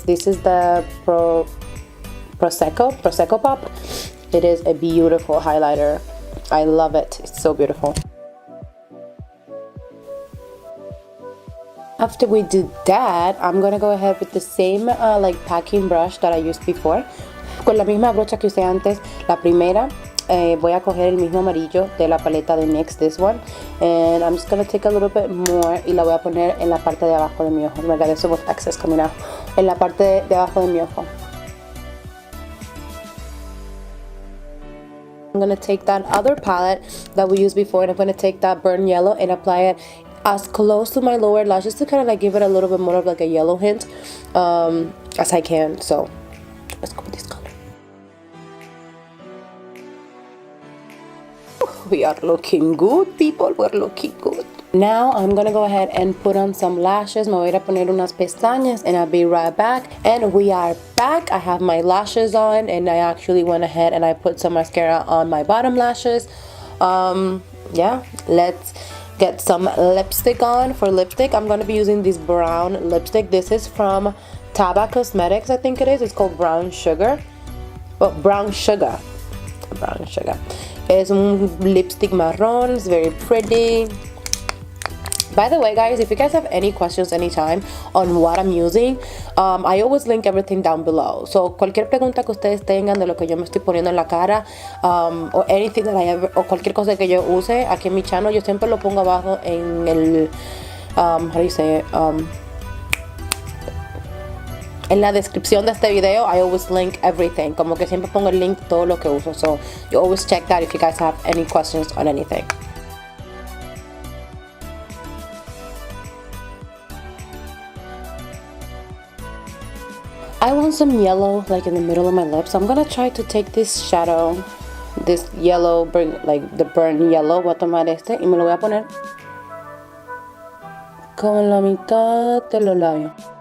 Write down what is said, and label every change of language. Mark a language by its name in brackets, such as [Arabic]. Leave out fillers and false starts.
[English] This is the Prosecco Pop. It is a beautiful highlighter. I love it. It's so beautiful. After we do that, I'm gonna go ahead with the same like packing brush that I used before. [Spanish] Con la misma brocha que usé antes, la primera. Voy a coger el mismo amarillo de la paleta de NYX, [English] this one, and I'm just gonna take a little bit more [Spanish] y la voy a poner en la parte de abajo de mi ojo. [English] Oh my god, there's so much excess coming out. [Spanish] En la parte de abajo de mi ojo. [English] I'm gonna take that other palette that we used before, and I'm gonna take that burnt yellow and apply it as close to my lower lashes to kind of like give it a little bit more of like a yellow hint as I can. So let's go with this color. We are looking good, people. We're looking good. Now I'm gonna go ahead and put on some lashes. [Spanish] Me voy a ir a poner unas pestañas [English] and I'll be right back. And we are back. I have my lashes on, and I actually went ahead and I put some mascara on my bottom lashes. Yeah, let's get some lipstick on. For lipstick, I'm gonna be using this brown lipstick. This is from Tarte Cosmetics, I think it is. It's called Brown Sugar. Oh, Brown Sugar. Brown Sugar. It's [Spanish] un lipstick marron. [English] It's very pretty. By the way, guys, if you guys have any questions anytime on what I'm using, I always link everything down below. [Spanish] So cualquier pregunta que ustedes tengan de lo que yo me estoy poniendo en la cara, [English] or anything that I ever, [Spanish] o cualquier cosa que yo use aquí en mi channel, yo siempre lo pongo abajo en el, [English] how do you say it, [Spanish] en la descripción de este video. [English] I always link everything. [Spanish] Como que siempre pongo el link de todo lo que uso. [English] So you always check that if you guys have any questions on anything. I want some yellow like in the middle of my lips. So I'm gonna try to take this shadow, this yellow, like the burnt yellow. [Spanish] Voy a tomar este y me lo voy a poner como en la mitad de los labios.